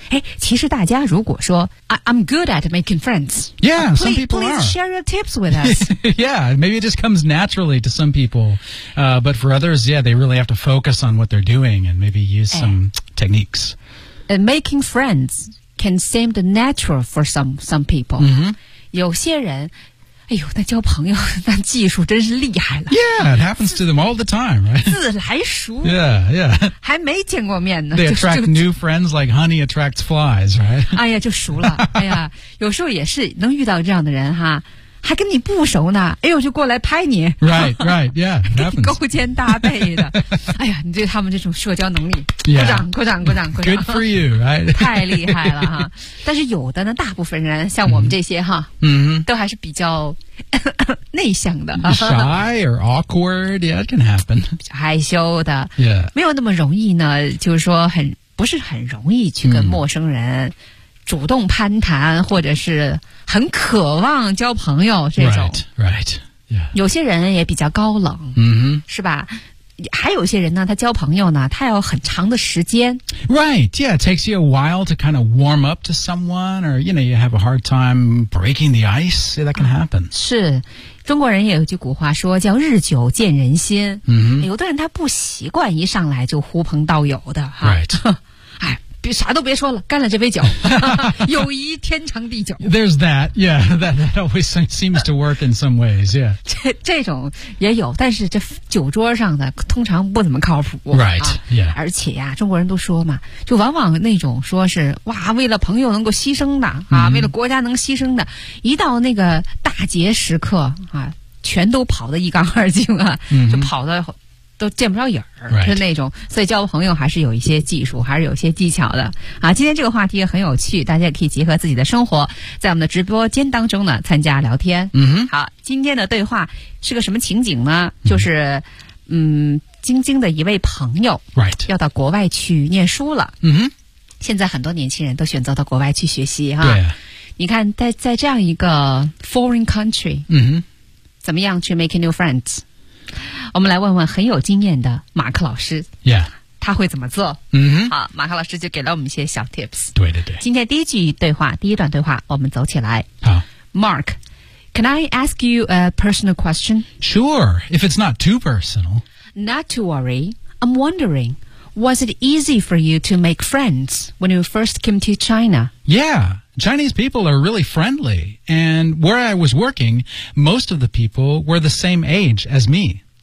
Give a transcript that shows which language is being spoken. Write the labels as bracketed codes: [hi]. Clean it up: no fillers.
[zh] 哎，其实大家如果说 [en] I'm good at making friends. Yeah, some people please are. Please share your tips with us. Yeah, maybe it just comes naturally to some people. But for others, yeah, they really have to focus on what they're doing and maybe use some techniques. And making friends. Can seem the natural for some people. Mm-hmm. [zh] 有些人，哎呦，那交朋友那技术真是厉害了。 [en] Yeah, it happens to them all the time, right? [zh] 自来熟。 [en] Yeah, yeah. [zh] 还没见过面呢。 [en] They attract new friends like honey attracts flies, right? [zh] 哎呀，就熟了。哎呀，有时候也是能遇到这样的人哈。还跟你不熟呢，哎呦，就过来拍你。 [en] Right, right, yeah, it happens. [zh] 勾肩搭背的，哎呀，你对他们这种社交能力， [en] yeah. [zh] 鼓掌，鼓掌，鼓掌，鼓掌。 [en] Good for you, right? [zh] 太厉害了哈！但是有的呢，大部分人像我们这些哈，嗯、mm-hmm. ，都还是比较内向的 [en] ，shy or awkward. Yeah, it can happen. [zh] 比较害羞的， [en] yeah. [zh] 没有那么容易呢，就是说很不是很容易去跟陌生人。 Mm. 主动攀谈或者是很渴望交朋友这种 [en] right, right,、yeah. [zh] 有些人也比较高冷、 mm-hmm. 是吧还有些人呢他交朋友呢他要很长的时间 [en] Right, yeah, it takes you a while to kind of warm up to someone or you know, you have a hard time breaking the ice, yeah, that can happen [zh] 是中国人也有句古话说叫日久见人心、 mm-hmm. 有的人他不习惯一上来就呼朋道友的 [en] Right [zh] 哎别啥都别说了干了这杯酒友谊天长地久 [en] There's that, yeah, that always seems to work in some ways, yeah [zh] 这种也有但是这酒桌上的通常不怎么靠谱 [en] Right,、啊、 yeah [zh] 而且呀、啊、中国人都说嘛就往往那种说是哇为了朋友能够牺牲的啊、mm-hmm. 为了国家能牺牲的一到那个大节时刻啊全都跑得一干二净啊、 mm-hmm. 就跑到都见不着影儿、 [en] right. [zh] 是那种所以交朋友还是有一些技术还是有一些技巧的啊！今天这个话题也很有趣大家也可以结合自己的生活在我们的直播间当中呢参加聊天、 mm-hmm. 好今天的对话是个什么情景呢就是、mm-hmm. 晶晶的一位朋友要到国外去念书了、 mm-hmm. 现在很多年轻人都选择到国外去学习哈、 [en] yeah. [zh] 你看在这样一个 [en] foreign country、 mm-hmm. [zh] 怎么样去 [en] make new friends [zh] 我们来问问很有经验的马克老师 [en] Yeah [zh] 他会怎么做嗯、mm-hmm. 好马克老师就给了我们一些小 tips 对对对今天第一句对话第一段对话我们走起来好 [en] Mark Can I ask you a personal question? Sure If it's not too personal Not to worry I'm wondering Was it easy for you to make friends When you first came to China? YeahChinese people are really friendly, and where I was working, most of the people were the same age as me.